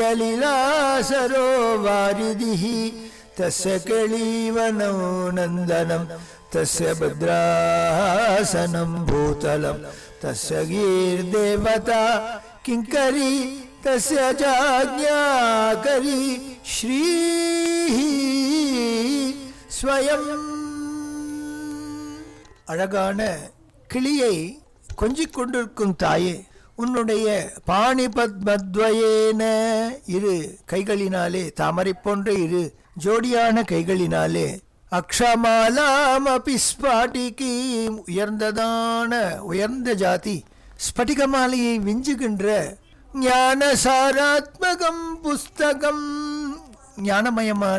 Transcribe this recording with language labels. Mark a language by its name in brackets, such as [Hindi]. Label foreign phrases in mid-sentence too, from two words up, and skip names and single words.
[Sanskrit] लीलासरो वारिधिः तस्य केळीवनो नन्दनं तस्य भद्रासनं भूतलं तस्य गीर्देवता किङ्करी तस्य चाज्ञाकरी श्रीः स्वयं. [Tamil] அழகான கிளியை கொஞ்சிக் கொண்டிருக்கும் தாயே, உன்னுடைய பாணிபத்மத்வயேன இரு கைகளினாலே, தாமரை போன்ற இரு ஜோடியான கைகளினாலே, [Sanskrit] अक्षमालामपि स्फाटिकीम् [Tamil] உயர்ந்ததான உயர்ந்த ஜாதி ஸ்படிக மாலையை விஞ்சுகின்ற [Sanskrit] ज्ञानसारात्मकं पुस्तकम् [Tamil] ஞானமயமான